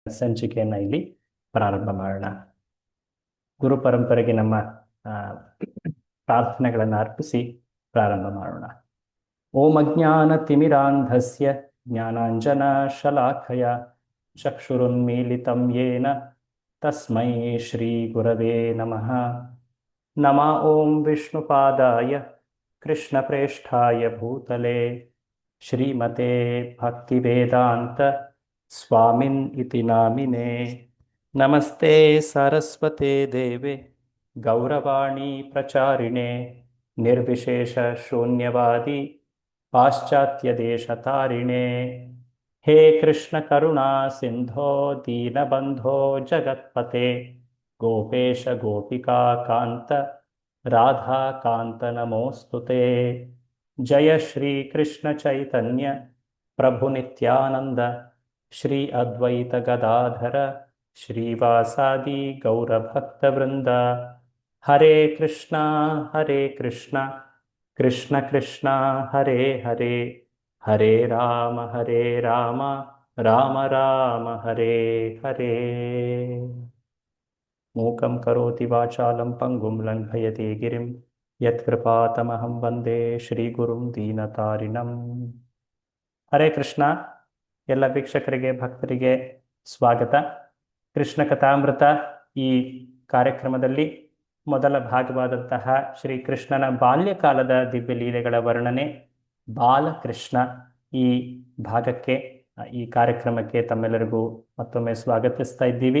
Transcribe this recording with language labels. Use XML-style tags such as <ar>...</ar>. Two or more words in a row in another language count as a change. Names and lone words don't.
<kn>ಸಂಚಿಕೆಯನ್ನು ಇಲ್ಲಿ ಪ್ರಾರಂಭ ಮಾಡೋಣ. ಗುರು ಪರಂಪರೆಗೆ ನಮ್ಮ ಪ್ರಾರ್ಥನೆಗಳನ್ನು ಅರ್ಪಿಸಿ ಪ್ರಾರಂಭ ಮಾಡೋಣ.</kn> <sa>ಓಂ ಅಜ್ಞಾನ ತಿಮಿರಾಂಧಸ್ಯ ಜ್ಞಾನಾಂಜನ ಶಲಾಖಯ ಚಕ್ಷುರುನ್ಮೀಲಿತಂ ಯೇನ ತಸ್ಮೈ ಶ್ರೀ ಗುರವೇ ನಮಃ. ನಮಃ ಓಂ ವಿಷ್ಣುಪಾದಾಯ ಕೃಷ್ಣಪ್ರೇಷ್ಠಾಯ ಭೂತಲೆ ಶ್ರೀಮತೆ ಭಕ್ತಿವೇದಾಂತ ಸ್ವಾಮಿನ್ ಇತಿ ನಾಮಿನೇ. ನಮಸ್ತೆ ಸರಸ್ವತೆ ದೇವೆ ಗೌರವಾಣಿ ಪ್ರಚಾರಿಣೆ ನಿರ್ವಿಶೇಷ ಶೂನ್ಯವಾದಿ ಪಾಶ್ಚಾತ್ಯ ದೇಶ ತಾರಿಣೆ. ಹೇ ಕೃಷ್ಣ ಕರುಣಾ ಸಿಂಧೋ ದೀನಬಂಧೋ ಜಗತ್ಪತೆ ಗೋಪೇಶ ಗೋಪಿಕಾ ಕಾಂತ ರಾಧಾ ಕಾಂತ ನಮೋಸ್ತುತೆ. ಜಯ ಶ್ರೀ ಕೃಷ್ಣ ಚೈತನ್ಯ ಪ್ರಭು ನಿತ್ಯಾನಂದ ಶ್ರೀ ಅದ್ವೈತ ಗದಾಧರ ಶ್ರೀವಾಸಾದಿ ಗೌರಭಕ್ತವೃಂದ. ಹರೇ ಕೃಷ್ಣ ಕೃಷ್ಣ ಕೃಷ್ಣ ಹರೇ ಹರೇ, ಹರೇ ರಾಮ ರಾಮ ರಾಮ ಹರೇ ಹರೇ. ಮೂಕಂ ಕರೋತಿ ವಾಚಾಲಂ ಪಂಗುಂ ಲಂಘಯತೆ ಗಿರಿಂ ಯತ್ಕೃಪಾತಮಹಂ ವಂದೇ ಶ್ರೀಗುರುಂ ದೀನತಾರಿಣಂ. ಹರೇ ಕೃಷ್ಣ.</sa> <kn>ಎಲ್ಲ ವೀಕ್ಷಕರಿಗೆ ಭಕ್ತರಿಗೆ ಸ್ವಾಗತ. ಕೃಷ್ಣ ಕಥಾಮೃತ ಈ ಕಾರ್ಯಕ್ರಮದಲ್ಲಿ ಮೊದಲ ಭಾಗವಾದಂತಹ ಶ್ರೀಕೃಷ್ಣನ ಬಾಲ್ಯಕಾಲದ ದಿವ್ಯ ಲೀಲೆಗಳ ವರ್ಣನೆ ಬಾಲಕೃಷ್ಣ ಈ ಭಾಗಕ್ಕೆ, ಈ ಕಾರ್ಯಕ್ರಮಕ್ಕೆ ತಮ್ಮೆಲ್ಲರಿಗೂ ಮತ್ತೊಮ್ಮೆ ಸ್ವಾಗತಿಸ್ತಾ ಇದ್ದೀವಿ.</kn>